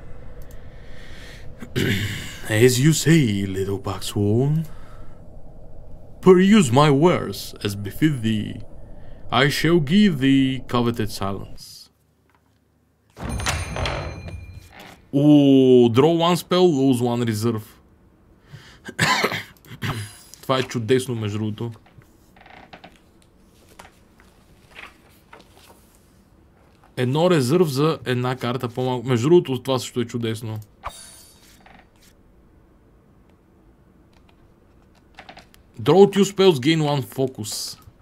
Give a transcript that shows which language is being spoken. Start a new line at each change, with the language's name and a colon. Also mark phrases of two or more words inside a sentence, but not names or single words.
English: As you say, little Paxworn. Peruse my wares as befit thee. I shall give thee coveted silence. Draw one spell, lose one reserve.
Bulgarian: Това е чудесно, между другото. Едно резерв за една карта по-малко. Между другото, това също е чудесно.
English: Draw two spells, gain one focus.